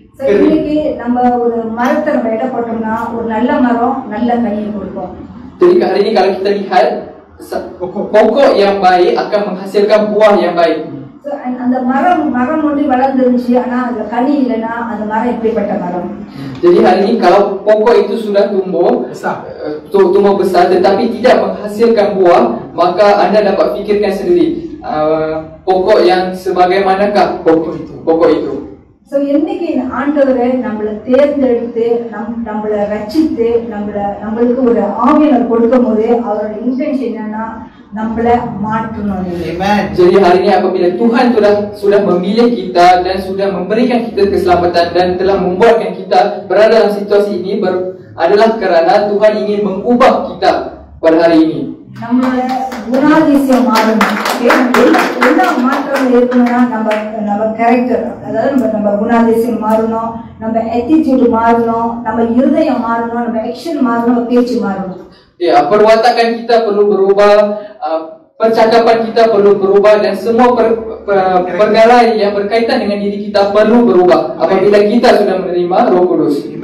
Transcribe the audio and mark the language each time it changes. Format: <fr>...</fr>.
<ta>இன்னைக்கு நம்ம ஒரு மரத்தை நம்ம இட போட்டோம்னா ஒரு நல்ல மரம் நல்ல கனியை கொடுக்கும்.</ta> <ms>Jadi hari ini kalau kita lihat pokok yang baik akan menghasilkan buah yang baik.</ms> <ta>அந்த மரம் ஒன்று வளர்ந்துருந்துச்சு, ஆனா அதுல கனி இல்லைன்னா அந்த மரம் எப்படிப்பட்ட மரம்?</ta> <ms>Jadi hari ini kalau pokok itu sudah tumbuh besar tetapi tidak menghasilkan buah, maka anda dapat fikirkan sendiri pokok yang sebagaimanakah pokok itu.</ms> <ta>So இன்னைக்கு ஆண்டவரே நம்மளை தேர்ந்தெடுத்து நம்மளை ரட்சித்து நம்மளுக்கு ஒரு ஆவியானவர் கொடுக்கும் போது அவரோட இன்டென்ஷன் என்னன்னா நம்மளை மாற்றணும்.</ta> <ms>Jadi hari ini apabila Tuhan sudah memilih kita dan sudah memberikan kita keselamatan dan telah membuatkan kita berada dalam situasi ini adalah kerana Tuhan ingin mengubah kita pada hari ini.</ms> <ta>நம்மளோட குணாதிசயம் மாறணும். என்ன மாற்றம் இருக்கணும்னா நம்ம கேரக்டர், அதாவது நம்ம குணாதிசயம் மாறணும், நம்ம attitude மாறணும், நம்ம இருதயம் மாறணும், நம்ம action மாறணும், நம்ம பேச்சு மாறணும்.</ta> <ms>Ya, perwatakan kita perlu berubah, percakapan kita perlu berubah dan semua perkara yang berkaitan dengan diri kita perlu berubah apabila kita sudah menerima Roh Kudus.</ms>